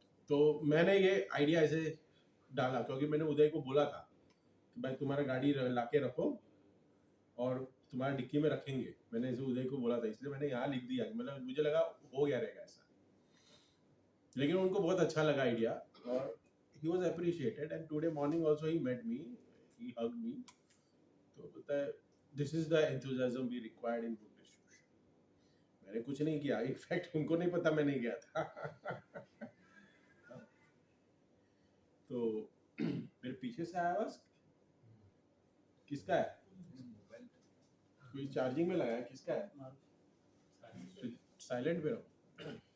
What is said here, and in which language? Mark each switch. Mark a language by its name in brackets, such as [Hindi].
[Hindi] तो मैंने ये आइडिया ऐसे डाला क्योंकि मैंने उदय को बोला था कि भाई तुम्हारा गाड़ी लाके रखो और तुम्हारा डिक्की में रखेंगे। मैंने ऐसे उदय को बोला था, इसलिए मैंने यहाँ लिख दिया। मतलब मुझे लगा हो गया रहेगा ऐसा, लेकिन उनको बहुत अच्छा लगा आइडिया और [English] he was appreciated and today morning also he met me, he hugged me। [Hindi] तो बोलता है [English] this is the enthusiasm we required in book distribution। [Hindi] मैंने कुछ नहीं किया, इनफैक्ट उनको नहीं पता मैं नहीं गया था। तो मेरे पीछे से आया आवाज किसका है? कोई चार्जिंग में लगा है, किसका है? साइलेंट पे रहो।